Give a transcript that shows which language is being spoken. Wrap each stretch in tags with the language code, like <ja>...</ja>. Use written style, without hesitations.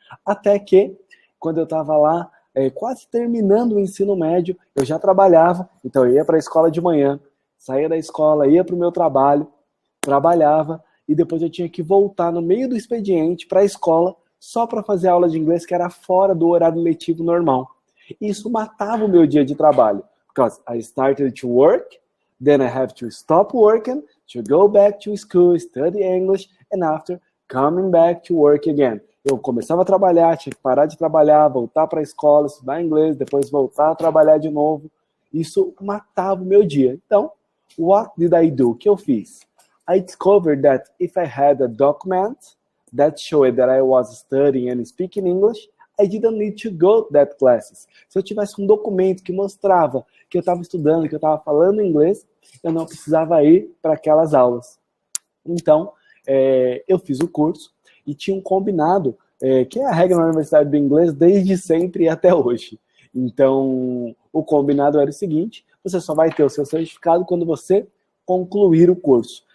<pt>até que quando eu estava lá, quase terminando o ensino médio, eu já trabalhava, então eu ia para a escola de manhã, saía da escola, ia para o meu trabalho, trabalhava, e depois eu tinha que voltar no meio do expediente para a escola só para fazer aula de inglês que era fora do horário letivo normal. E isso matava o meu dia de trabalho.</pt> <en>Because I started to work, then I have to stop working, to go back to school, study English, and after coming back to work again.</en> <pt>Eu começava a trabalhar, tinha que parar de trabalhar, voltar para a escola, estudar inglês, depois voltar a trabalhar de novo. Isso matava o meu dia. Então,</pt> <en>what did I do?</en> <pt>O que eu fiz?</pt> <en>I discovered that if I had a document that showed that I was studying and speaking English, I didn't need to go to that classes.</en> <pt>Se eu tivesse um documento que mostrava que eu estava estudando, que eu estava falando inglês, eu não precisava ir para aquelas aulas. Então, eu fiz o curso e tinha um combinado, que é a regra na Universidade do Inglês desde sempre e até hoje. Então, o combinado era o seguinte, você só vai ter o seu certificado quando você concluir o curso.</pt>